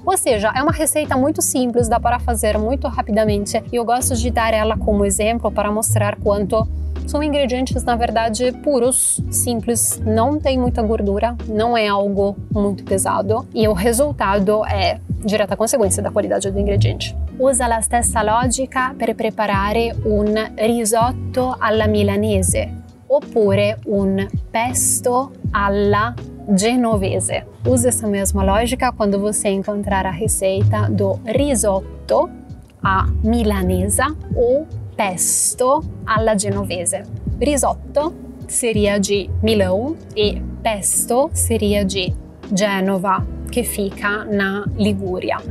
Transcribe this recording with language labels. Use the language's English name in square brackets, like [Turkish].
[Portuguese] Ou seja, é uma receita muito simples, dá para fazer muito rapidamente e eu gosto de dar ela como exemplo para mostrar quanto são ingredientes, na verdade, puros, simples, não tem muita gordura, não é algo muito pesado e o resultado é direta [Italian] conseguenza da qualità dell'ingrediente. Usa la stessa logica per preparare un risotto alla milanese oppure un pesto alla genovese. [Portuguese] Use essa mesma lógica quando você encontrar a receita do risotto à milanesa ou pesto alla genovese. Risotto seria de Milão e pesto seria de Gênova, que fica na Ligúria.